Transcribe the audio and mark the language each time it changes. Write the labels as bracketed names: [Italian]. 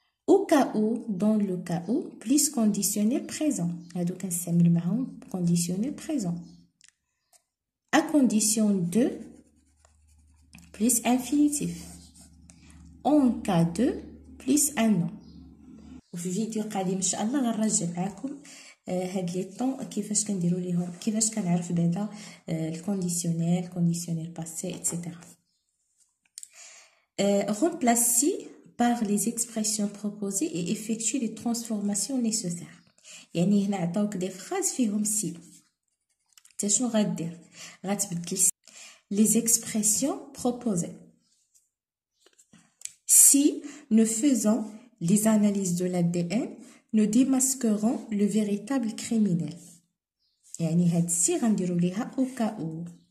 [French] au cas où dans le cas où plus conditionnel présent [Arabic] هادو كنستعمل معاهم [French] conditionnel présent. à condition de plus infinitif. en cas de plus un nom. [Arabic] وفي فيديو قادم ان شاء الله غنرجع معكم هاد لي طون كيفاش كنديروا ليهم كيفاش كنعرف بعدا الكونديسيونيل باسي etc. [French] remplacer par les expressions proposées et effectuer les transformations nécessaires. [Arabic] يعني هنا عطاوك دي فراز فيهم سي. انت شنو غدير؟ غتبدل [French] les expressions proposées. Si nous faisons les analyses de l'ADN, nous démasquerons le véritable criminel. [Arabic] يعني هاد سي غنديرو ليها [French] au cas où.